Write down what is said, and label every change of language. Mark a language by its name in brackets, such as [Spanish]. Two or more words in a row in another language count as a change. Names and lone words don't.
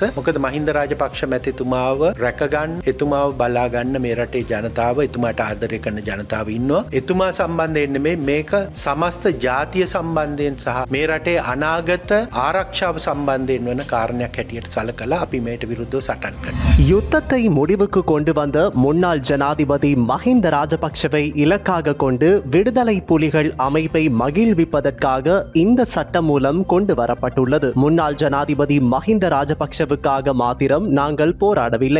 [Sinhala] මොකද මහින්ද රාජපක්ෂ මැතිතුමාව රැකගන්න, එතුමාව බලා ගන්න මේ රටේ ජනතාව, එතුමාට ආදරය කරන ජනතාව ඉන්නවා. එතුමා සම්බන්ධයෙන් නෙමෙයි, මේක සමස්ත ජාතිය සම්බන්ධයෙන් සහ මේ රටේ අනාගත ආරක්ෂාව සම්බන්ධයෙන් වෙන කාරණයක් හැටියට සලකලා අපි මේට විරුද්ධව සටන් කරනවා. [Tamil] யுத்தத்தை முடிவுக்கு கொண்டு வந்த முன்னாள் ஜனாதிபதி மஹிந்த ராஜபக்ஷவை இலக்காக கொண்டு விடுதலை புலிகள் அமைப்பை மகிழ்விப்பதற்காக இந்த சட்டம் மூலம் கொண்டு வரப்பட்டது. தெரிவிக்கப்பட்டுள்ளது. முன்னாள் ஜனாதிபதி மஹிந்த ராஜபக்ஷவுக்காக மாத்திரம் நாங்கள் போராடவில்லை.